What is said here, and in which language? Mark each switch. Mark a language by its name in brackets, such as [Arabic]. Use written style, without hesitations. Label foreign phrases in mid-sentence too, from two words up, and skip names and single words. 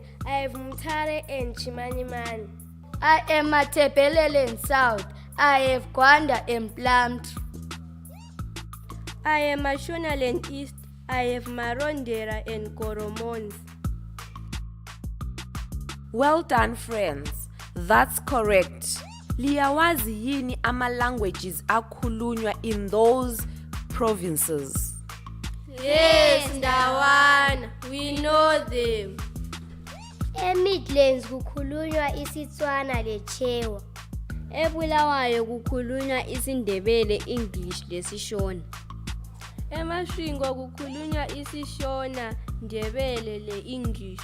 [English] I have Mutare and Chimanimani. I am Matabeleland South. I have Gwanda and Plumtree. I am Mashonaland East. I have Marondera and Koromons. Well done friends, that's correct. [North Ndebele] Liyawazi yini ama-languages akhulunywa [English] in those provinces? Yes, Ndawana, we know them. [North Ndebele] eMidlands kukhulunywa isiTswana leChewa. eBulawayo kukhulunywa isiNdebele, English lesishona. eMasvingo kukhulunywa isishona, Ndebele le-English.